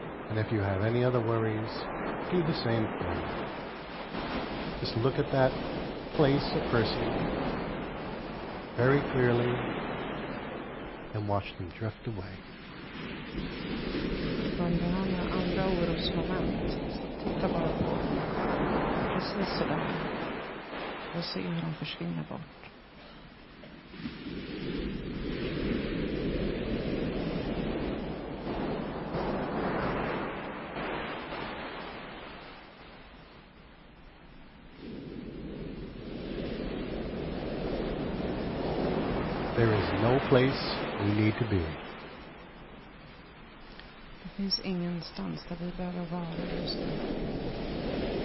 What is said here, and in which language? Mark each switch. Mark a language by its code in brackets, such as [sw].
[en] And if you have any other worries, do the same thing. Just look at that place or person very clearly and watch them drift away. [sv] Om du har några andra orosmoment, så titta bara på dem. Precis sådär. Och se hur de försvinner bort. [en] There is no place we need to be. [sv] Det finns ingenstans där vi behöver vara just nu.